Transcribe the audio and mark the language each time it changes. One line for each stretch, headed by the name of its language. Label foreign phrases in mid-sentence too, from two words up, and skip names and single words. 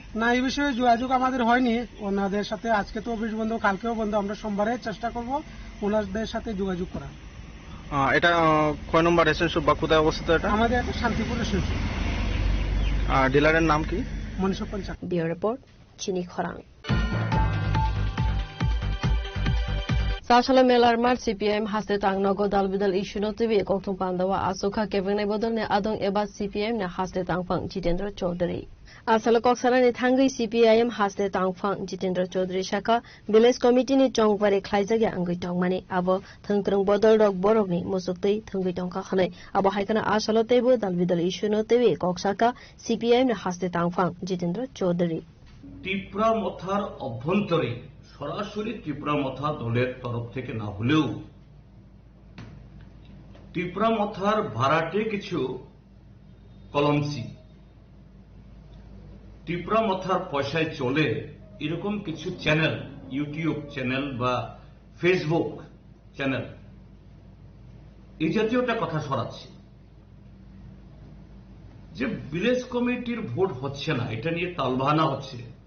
Bangla: না, এই বিষয়ে যোগাযোগ আমাদের হয়নি ওনাদের সাথে। আজকে তো অফিস বন্ধ, কালকেও বন্ধ। আমরা সোমবারে চেষ্টা করব ওনাদের সাথে যোগাযোগ করা। এটা কয় নম্বর রেশন শপ বা কোথায় অবস্থিত এটা? আমাদের একটা শান্তিপুর রেশন শপ। ডিলারের নাম কি? মনীষ পঞ্চায়েত।
Kok Borok: বিও রিপোর্ট চিনি খরাং Sashala Melar Mart CPM haste tang nogo dalbidal issue no tibi koktung pandawa asoka kevengnai bodol ne adong eba CPM ne haste tangphang Jitendra Chaudhary. Asala koksana ni thangai CPIM haste tangphang Jitendra Chaudhary shaka
English: village committee
Kok Borok: ni chongpare khlaijagya angui tongmani abo thangkrung bodol rok borok ni musuktei thangui tongka khanai abo haikana asala tebo dalbidal issue no tibi koksaka CPIM ne haste tangphang Jitendra Chaudhary.
Bangla: ত্রিপুরা মথার অভ্যন্তরে সরাসরি ত্রিপুরা মথা দলের তরফ থেকে না হলেও ত্রিপুরা মথার ভাড়াটে কিছু কলমসি ত্রিপুরা মথার পয়সায় চলে এরকম কিছু চ্যানেল,
English: YouTube channel
Bangla: বা
English: Facebook channel
Bangla: এই জাতীয় একটা কথা ছড়াচ্ছে যে
English: village committee
Bangla: ভোট হচ্ছে না, এটা নিয়ে তালবাহানা হচ্ছে।